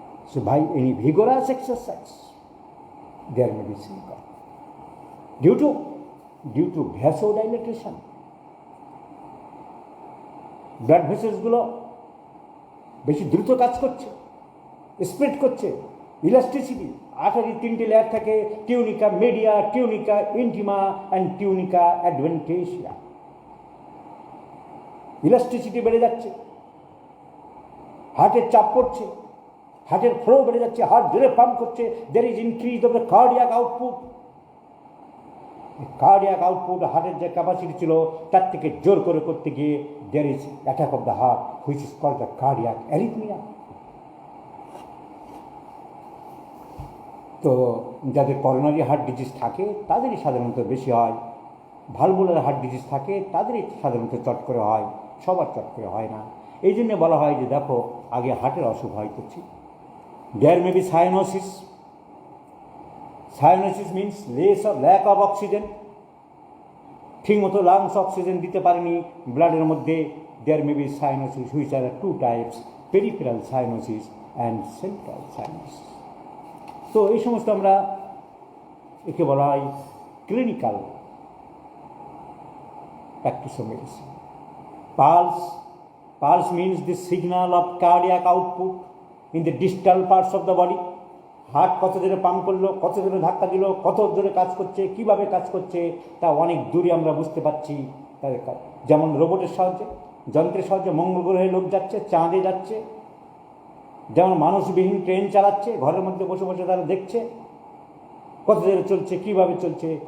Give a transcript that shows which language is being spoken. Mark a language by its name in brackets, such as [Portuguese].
[English] So by any vigorous exercise, there may be syncope. Due to vasodilatation, [Bangla] blood ভেসেলসগুলো বেশি দ্রুত কাজ করছে, spread করছে। ইলাস্টিসিটি, আঠারির 3টে লেয়ার থাকে, tunica media, tunica intima and tunica অ্যাডভেন্টেশিয়া। Elasticity বেড়ে যাচ্ছে, হার্টের চাপ পড়ছে, হার্টের ফ্লো বেড়ে যাচ্ছে, হার্ট জোরে পাম্প করছে। [English] There is increase of the cardiac output. [Bangla] Cardiac output, হার্টের যে ক্যাপাসিটি ছিল তার থেকে জোর করে করতে গিয়ে [English] There is attack of the heart, which is called the cardiac arrhythmia. [Bangla] তো যাদের করোনারি হার্ট ডিজিজ থাকে তাদেরই সাধারণত বেশি হয়। ভালভুলার হার্ট ডিজিজ থাকে তাদেরই সাধারণত চট করে হয়, সবার চট করে হয় না। এই জন্য বলা হয় যে দেখো আগে হার্টের অসুখ হয় করছি। [English] There may be cyanosis. Cyanosis means lack of oxygen. [Bangla] ঠিক মতো লাংস অক্সিজেন দিতে পারেনি ব্লাডের মধ্যে। [English] There may be cyanosis, which are 2 types, peripheral cyanosis and central cyanosis. [Bangla] তো এই সমস্ত আমরা একে বলা হয় clinical practice of medicine. [English] Pulse means the signal of cardiac output in the distal parts of the body. [Bangla] Heart কত জোরে pump করলো, কত জোরে ধাক্কা দিল, কত জোরে কাজ করছে, কিভাবে কাজ করছে তা অনেক দূরে আমরা বুঝতে পারছি। যেমন রোবটের সাহায্যে, যন্ত্রের সাহায্যে মঙ্গল গ্রহে লোক যাচ্ছে, চাঁদে যাচ্ছে। যেমন মানুষবিহীন ট্রেন চালাচ্ছে, ঘরের মধ্যে বসে বসে তারা দেখছে কত জোরে চলছে, কিভাবে চলছে।